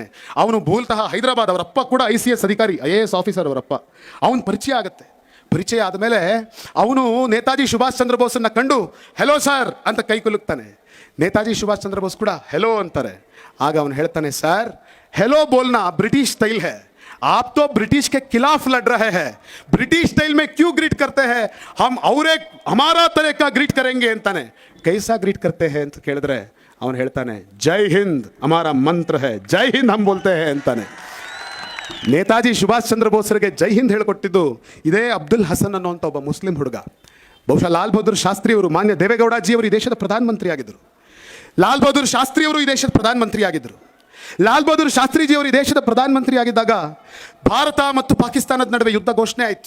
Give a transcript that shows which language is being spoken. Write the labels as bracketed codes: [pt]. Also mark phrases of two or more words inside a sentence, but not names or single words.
[kn] ಅವನು ಮೂಲತಃ ಹೈದರಾಬಾದ್, ಅವರಪ್ಪ ಕೂಡ ICS ಅಧಿಕಾರಿ, IAS ಆಫೀಸರ್ ಅವರಪ್ಪ. ಅವನ ಪರಿಚಯ ಆಗುತ್ತೆ. ಪರಿಚಯ ಆದಮೇಲೆ ಅವನು ನೇತಾಜಿ ಸುಭಾಷ್ ಚಂದ್ರ ಬೋಸನ್ನು ಕಂಡು ಹೆಲೋ ಸರ್ ಅಂತ ಕೈ ಕುಲುಕ್ತಾನೆ. ನೇತಾಜಿ ಸುಭಾಷ್ ಚಂದ್ರ ಬೋಸ್ ಕೂಡ ಹೆಲೋ ಅಂತಾರೆ. ಆಗ ಅವನು ಹೇಳ್ತಾನೆ, [hi] सर हेलो बोलना ब्रिटिश स्टाइल है, आप तो ब्रिटिश के खिलाफ लड़ रहे हैं, [en] British style [hi] में क्यों ग्रीट करते हैं, हम और एक हमारा तरह का ग्रीट करेंगे ಅಂತಾನೆ. कैसा ग्रीट करते हैं [kn] ಅಂತ ಕೇಳಿದ್ರೆ ಅವನು ಹೇಳ್ತಾನೆ, [hi] जय हिंद हमारा मंत्र है, जय हिंद हम बोलते हैं ಅಂತಾನೆ. [kn] ನೇತಾಜಿ ಸುಭಾಷ್ ಚಂದ್ರ ಬೋಸ್ರಿಗೆ ಜೈ ಹಿಂದ್ ಹೇಳಿಕೊಟ್ಟಿದ್ದು ಇದೇ ಅಬ್ದುಲ್ ಹಸನ್ ಅನ್ನುವಂಥ ಒಬ್ಬ ಮುಸ್ಲಿಂ ಹುಡುಗ. ಬಹುಶಃ ಲಾಲ್ ಬಹದ್ದೂರ್ ಶಾಸ್ತ್ರಿ ಅವರು, ಮಾನ್ಯ ದೇವೇಗೌಡಜಿ ಅವರು ಈ ದೇಶದ ಪ್ರಧಾನಮಂತ್ರಿ ಆಗಿದ್ದರು. ಲಾಲ್ ಬಹದ್ದೂರ್ ಶಾಸ್ತ್ರಿ ಅವರು ಈ ದೇಶದ ಪ್ರಧಾನಮಂತ್ರಿ ಆಗಿದ್ದರು. ಲಾಲ್ ಬಹದ್ದೂರ್ ಶಾಸ್ತ್ರಿಜಿ ಅವರು ಈ ದೇಶದ ಪ್ರಧಾನಮಂತ್ರಿ ಆಗಿದ್ದಾಗ ಭಾರತ ಮತ್ತು ಪಾಕಿಸ್ತಾನದ ನಡುವೆ ಯುದ್ಧ ಘೋಷಣೆ ಆಯಿತು.